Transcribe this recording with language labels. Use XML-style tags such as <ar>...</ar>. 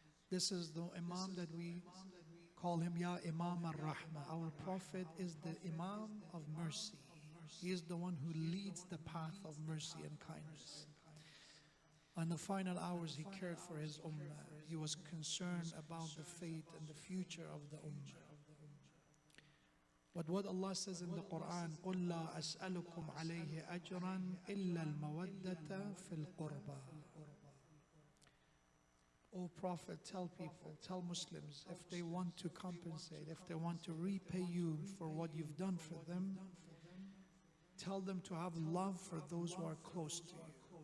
<en>This is the Imam that we call him, Ya Imam al-Rahmah. Our Prophet is the Imam of mercy. He is the one who leads the path of mercy and kindness. On the final hours, he cared for his ummah. He was concerned about the fate and the future of the ummah. But what Allah says in the Quran,</en> <ar>قُلْ لَا أَسْأَلُكُمْ عَلَيْهِ أَجْرًا إِلَّا الْمَوَدَّةَ فِي الْقُرْبَى.</ar> <en>O Prophet, tell people, tell Muslims, if they want to compensate, if they want to repay you for what you've done for them, tell them to have love for those who are close to you.</en>